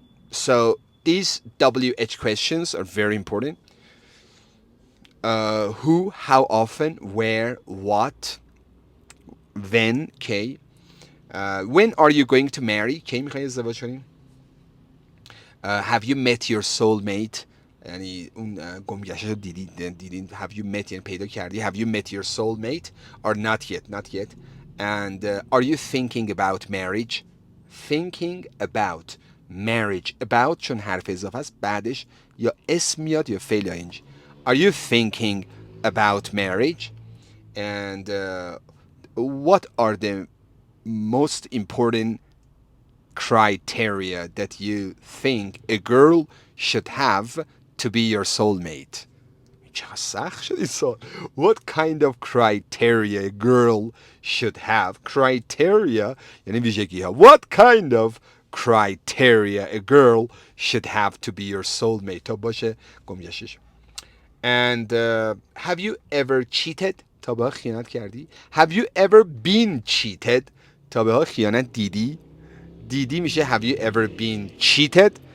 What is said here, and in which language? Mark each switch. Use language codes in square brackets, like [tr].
[en] So these WH questions are very important. Who, how often, where, what, when, کی. When are you going to marry? [fa] کی میخوایی ازدواج کنی؟ [en] Have you met your soulmate? [fa] یعنی اون گمگشت رو دیدین [en] have you met [fa] یعنی پیدا کردی. [en] Have you met your soulmate or not yet? Not yet. And are you thinking about marriage? Thinking about marriage. [fa] About چون حرف اضافه است بعدش یا اسم میاد یا فعل یا انج. [en] Are you thinking about marriage? And what are the most important criteria that you think a girl should have to be your soulmate? [fa] چقدر سخت شد این سال. [en] What kind of criteria a girl should have? [fa] Criteria یعنی ویژگی ها. [en] What kind of criteria a girl should have to be your soulmate [fa] تا باشه گمگشتش. [en] And have you ever cheated? [fa] تا به خیانت کردی؟ [en] Have you ever been cheated? [fa] تا به خیانت دیدی؟ دیدی میشه [en] have you ever been cheated?